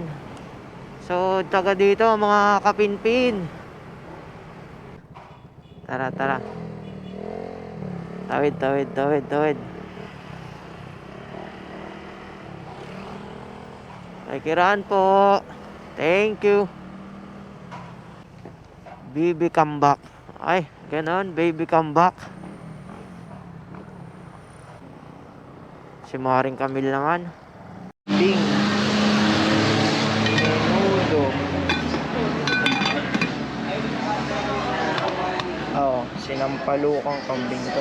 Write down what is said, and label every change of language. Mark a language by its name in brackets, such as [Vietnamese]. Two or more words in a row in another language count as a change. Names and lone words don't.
[Filipino] So, taga dito mga kapinpin. Tara, tara. Tawid, tawid, tawid, tawid. May kiraan po. [English] Thank you. Baby come back. [Filipino] Ay, ganon. [English] Baby come back. [Filipino] Si Maring Camille naman. Ding. Menudo. Oo, sinampalukang kambing to.